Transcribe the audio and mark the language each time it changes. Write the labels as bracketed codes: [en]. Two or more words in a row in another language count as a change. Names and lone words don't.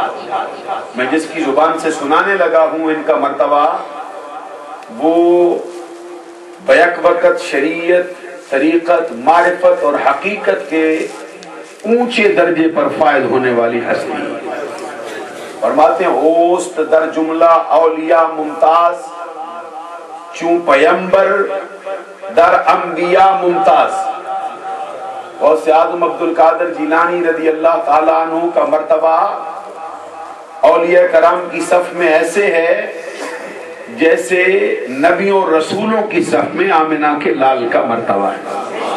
[ur] میں جس کی زبان سے سنانے لگا ہوں ان کا مرتبہ وہ بیک وقت شریعت، طریقت، معرفت اور حقیقت کے اونچے درجے پر فائز ہونے والی ہستی۔ فرماتے ہیں [fa] اوست در جملہ اولیاء ممتاز، چون پیمبر در انبیاء ممتاز۔ [ur] غوث اعظم عبد القادر جیلانی رضی اللہ تعالیٰ عنہ کا مرتبہ اولیاء کرام کی صف میں ایسے ہے جیسے نبیوں اور رسولوں کی صف میں آمنہ کے لال کا مرتبہ ہے۔